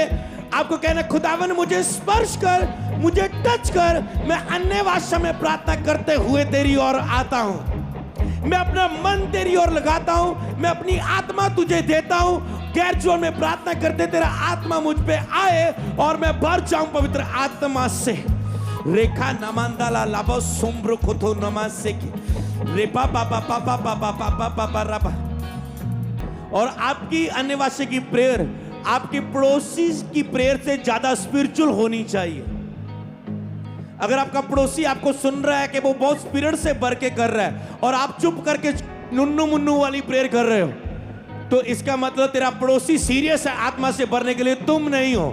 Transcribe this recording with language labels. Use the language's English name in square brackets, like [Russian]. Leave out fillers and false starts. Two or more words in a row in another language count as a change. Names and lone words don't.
[Hindi] आपको कहना, खुदावन मुझे स्पर्श कर, मुझे टच कर, मैं अन्य भाषा में प्रार्थना करते हुए तेरी ओर आता हूं, मैं अपना मन तेरी ओर लगाता हूं, मैं अपनी आत्मा तुझे देता हूं। गैर जोन में प्रार्थना करते तेरा आत्मा मुझ पे आए और मैं भर जाऊं पवित्र आत्मा से। रेखा नमांदाला लाबो सोम्ब्रो कोतो नमासे की रेपा पापा पापा पापा पापा पापा रपा। और आपकी अन्य भाषा की प्रेयर आपके पड़ोसी की प्रेयर से ज्यादा स्पिरिचुअल होनी चाहिए। अगर आपका पड़ोसी आपको सुन रहा है कि वो बहुत स्पिरिट से भर के कर रहा है और आप चुप करके नुन्नू मुन्नू वाली प्रेयर कर रहे हो, तो इसका मतलब तेरा पड़ोसी सीरियस है आत्मा से भरने के लिए, तुम नहीं हो।